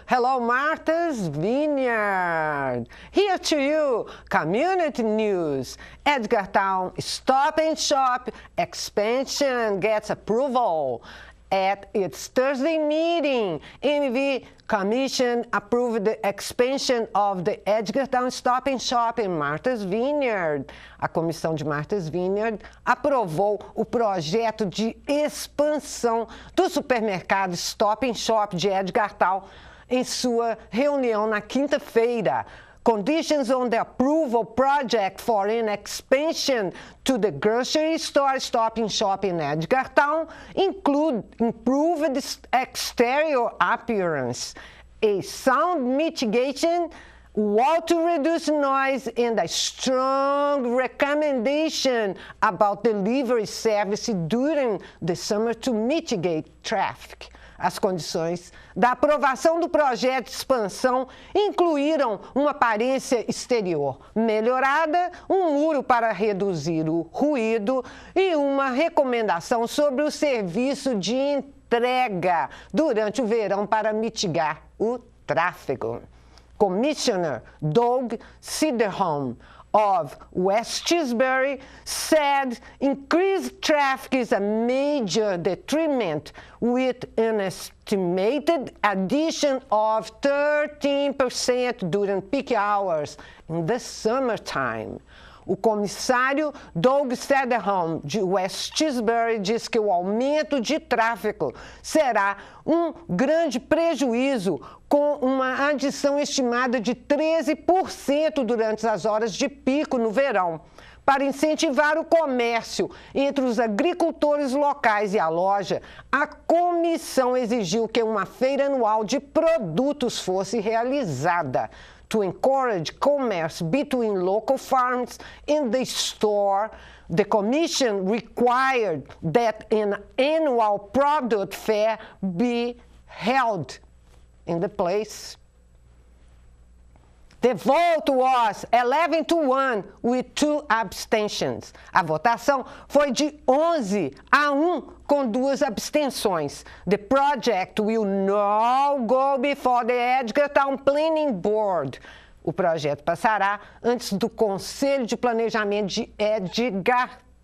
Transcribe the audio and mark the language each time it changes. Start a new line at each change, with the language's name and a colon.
English: Hello, Martha's Vineyard. Here to you, community news. Edgartown Stop and Shop expansion gets approval. At its Thursday meeting, MV Commission approved the expansion of the Edgartown Stop and Shop em Martha's Vineyard.
Portuguese: A comissão de Martha's Vineyard aprovou o projeto de expansão do supermercado Stop and Shop de Edgartown em sua reunião na quinta-feira.
English: Conditions on the approval project for an expansion to the grocery store Stop and Shop in Edgartown include improved exterior appearance, a sound mitigation wall to reduce noise, and a strong recommendation about delivery service during the summer to mitigate traffic.
Portuguese: As condições da aprovação do projeto de expansão incluíram uma aparência exterior melhorada, um muro para reduzir o ruído e uma recomendação sobre o serviço de entrega durante o verão para mitigar o tráfego.
English: Commissioner Doug Cederholm of West Tisbury said increased traffic is a major detriment, with an estimated addition of 13% during peak hours in the summertime.
Portuguese: O comissário Doug Cederholm, de West Tisbury, diz que o aumento de tráfego será um grande prejuízo, com uma adição estimada de 13% durante as horas de pico no verão. Para incentivar o comércio entre os agricultores locais e a loja, a comissão exigiu que uma feira anual de produtos fosse realizada.
English: To encourage commerce between local farms and the store, the Commission required that an annual product fair be held in the place. The vote was 11-1 with 2 abstentions.
Portuguese: A votação foi de 11-1 com 2 abstenções.
English: The project will now go before the Edgartown Planning Board.
Portuguese: O projeto passará antes do Conselho de Planejamento de Edgartown.